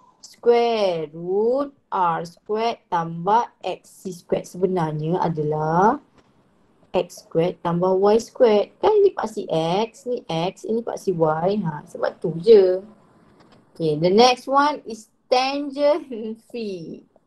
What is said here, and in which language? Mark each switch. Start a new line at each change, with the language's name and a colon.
English: Square root R squared
Malay: tambah
English: XC squared.
Malay: Sebenarnya adalah X squared tambah Y squared. Kan ini paksi X, ni X, ini paksi Y. Sebab tu je.
English: Okay, the next one is tangent phi.